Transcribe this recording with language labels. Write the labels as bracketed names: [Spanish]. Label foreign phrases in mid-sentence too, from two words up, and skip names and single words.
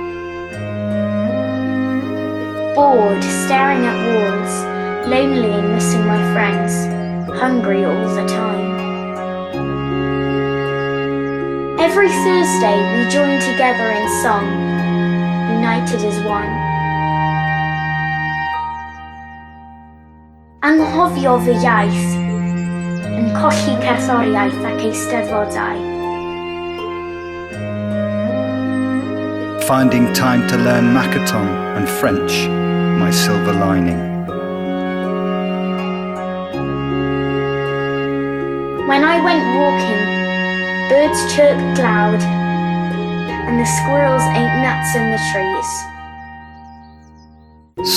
[English] Bored, staring at walls, lonely and missing my friends, hungry all the time. Every Thursday we join together in song, united as one. [Welsh] Anghofio fy iaith, yn colli cerddoriaeth ac eisteddfodau. [English] Finding time to learn Makaton and French, my silver lining. When I went walking, birds chirped loud, and the squirrels ate nuts in the trees.